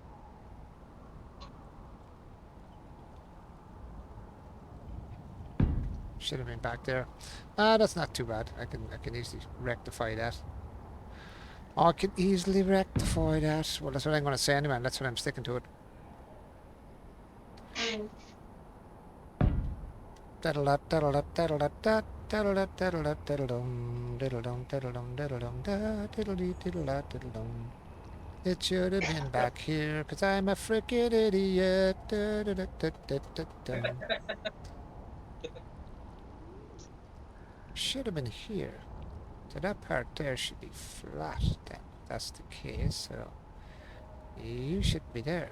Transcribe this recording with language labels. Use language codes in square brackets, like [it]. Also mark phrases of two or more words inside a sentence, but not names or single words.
[en] Should have been back there. Ah, that's not too bad. I can easily rectify that. I can easily rectify that. Well, that's what I'm going to say anyway. And that's what I'm sticking to it. Diddle-dat, diddle-dat, diddle-dat-dat, diddle-dat, diddle-dat, diddle-dum, diddle-dum, diddle-dum, diddle-dum, da, diddle-dee, diddle-dat, diddle-dum. It should have been back here, 'cause I'm a frickin' idiot. Da-da-da-da-da-da-dum. Should have been here. So that part there should be flat then. If that's the case, so you should be there.